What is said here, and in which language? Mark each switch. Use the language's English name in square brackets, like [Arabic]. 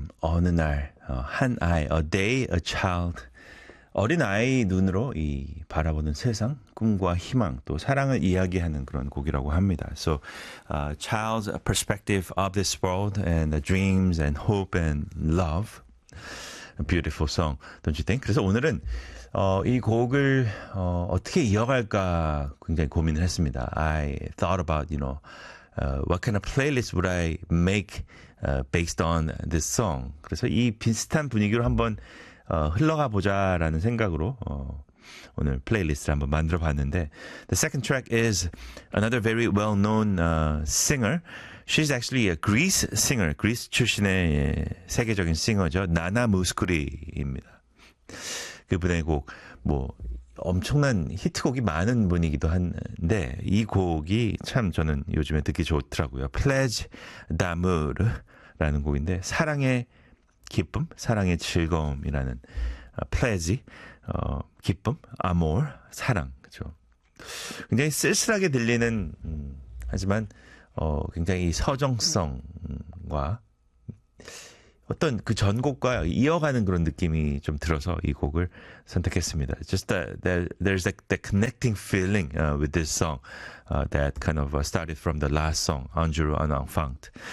[Korean] 어느 날 한 아이 A Day A Child 어린 아이 눈으로 이 바라보는 세상 꿈과 희망 또 사랑을 이야기하는 그런 곡이라고 합니다. [English] So Child's Perspective of This World and the Dreams and Hope and Love A beautiful song, don't you think? [Korean] 그래서 오늘은 이 곡을 어떻게 이어갈까 굉장히 고민을 했습니다. [English] I thought about, you know, what kind of playlist would I make based on this song? [Korean] 그래서 이 비슷한 분위기로 한번 흘러가 보자라는 생각으로 오늘 플레이리스트를 한번 만들어 봤는데 [English] The second track is another very well-known singer. She's actually a Greece singer. Greece [Korean] 출신의 세계적인 싱어죠. 나나 무스쿠리입니다. 그분의 곡, 뭐 엄청난 히트곡이 많은 분이기도 한데 이 곡이 참 저는 요즘에 듣기 좋더라고요. Pledge d'amour라는 곡인데 사랑의 기쁨, 사랑의 즐거움이라는 Pledge, 기쁨, amour, 사랑. 그렇죠? 굉장히 쓸쓸하게 들리는 하지만 굉장히 서정성과 어떤 그 전곡과 이어가는 그런 느낌이 좀 들어서 이 곡을 선택했습니다. [English] Just that there's like the connecting feeling with this song that kind of started from the last song, Un Jour Un Enfant.